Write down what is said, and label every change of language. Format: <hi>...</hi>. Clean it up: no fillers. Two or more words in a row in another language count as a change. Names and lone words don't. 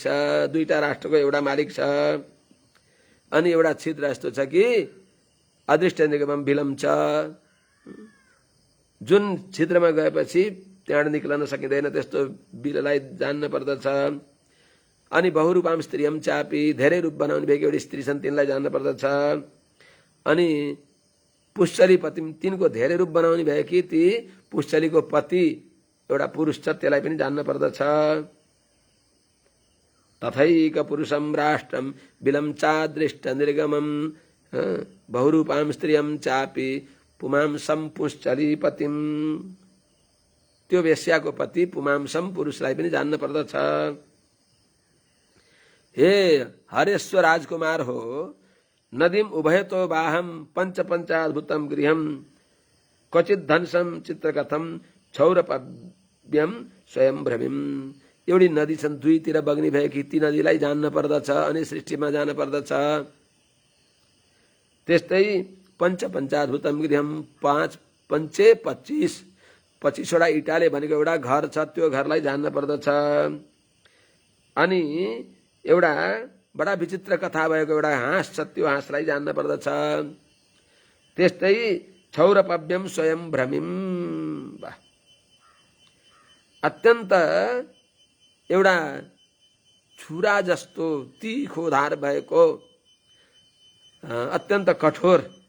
<ne>दुईटा राष्ट्रको एउटा मालिक छ। अनि एउटा छिद्र यस्तो छ कि</ne> <sa>अदृष्ट निगमम विलम</sa> <ne>छ, जुन छिद्रमा गएपछि त्यहाँबाट निक्लन सकिँदैन, त्यस्तो बिललाई जान्न पर्दछ। अनि</ne> <sa>बहुरूपाम स्त्रीयम चापी,</sa> <ne>धेरै रूप बनाउने भएकी एउटी स्त्री छन्, तिनलाई जान्न पर्दछ। अनि पुष्चली पति, तिनको धेरै रूप बनाउने भएकी ती पुष्चलीको पति एउटा पुरुष छ, त्यसलाई पनि जान्न पर्दछ।</ne> <sa>तथैक पुरुषम राष्ट्रम बिलम चादृष्ट निर्गमम बहुरूपाम स्त्रियम चापी पुमांसम पुष्चली पतिम,</sa> <ne>त्यो वेश्याको पति पुमांसम पुरुषलाई पनि जान्न पर्दछ। हे हरेश्वर राजकुमार हो,</ne> <sa>नदीम उभयतो बाहम पंच पंचाद्भुतम गृहम क्वचित धनसम चित्रकथम क्षौरपव्यम स्वयं भ्रमिम।</sa> <ne>एउटी नदी छन्, दुईतिर बग्ने भएकी ती नदीलाई जान्न पर्दछ अनि सृष्टिमा जान पर्दछ। त्यस्तै</ne> <sa>पंच पंचाद्भुतम गृहम,</sa> <ne>5 पंचे 25वटा इटाले भनेको एउटा घर छ, त्यो घरलाई जान्न पर्दछ। अनि एउटा बडा विचित्र कथा भएको एउटा हाँस छ, त्यो हाँसलाई जान्न पर्दछ। त्यस्तै</ne> <sa>क्षौरपव्यम स्वयं भ्रमिम,</sa> <ne>अत्यन्त एउटा छुरा जस्तो तीखो धार भएको अत्यन्त कठोर</ne>